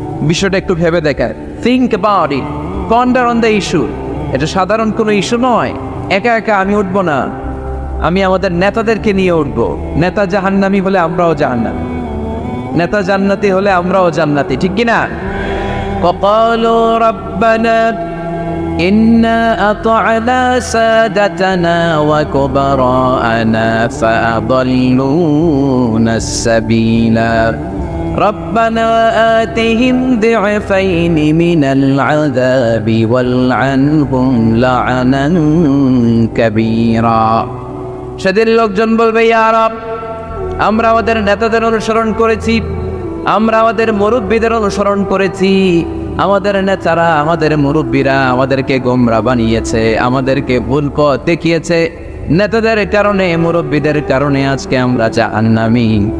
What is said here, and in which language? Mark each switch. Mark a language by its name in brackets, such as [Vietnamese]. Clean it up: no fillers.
[Bangla] বিষয়টা একটু ভেবে দেখেন। [English] Think about it, ponder on the issue. [Bangla] এটা সাধারণ কোনো ইস্যু নয়। একা একা আমি উঠবো না, আমি আমাদের নেতাদেরকে নিয়ে উঠবো। নেতা জাহান্নামী হলে আমরাও জাহান্নামী, নেতা জান্নাতি হলে আমরাও জান্নাতি, ঠিক কিনা? [Arabic] وقالوا ربنا إنا أطعنا سادتنا وكبراءنا فأضلونا السبيلا ربنا آتهم ضعفين من العذاب والعنهم لعنا كبيرا। [Bangla] সেদিন লোকজন বলবে, ইয়া রব, আমরা আমাদের নেতাদের অনুসরণ করেছি, আমরা আমাদের মুরব্বীদের অনুসরণ করেছি, আমাদের নেতারা, আমাদের মুরব্বীরা আমাদেরকে গোমরা বানিয়েছে, আমাদেরকে ভুল পথ দেখিয়েছে। নেতাদের কারণে, মুরব্বীদের কারণে আজকে আমরা জাহান্নামী।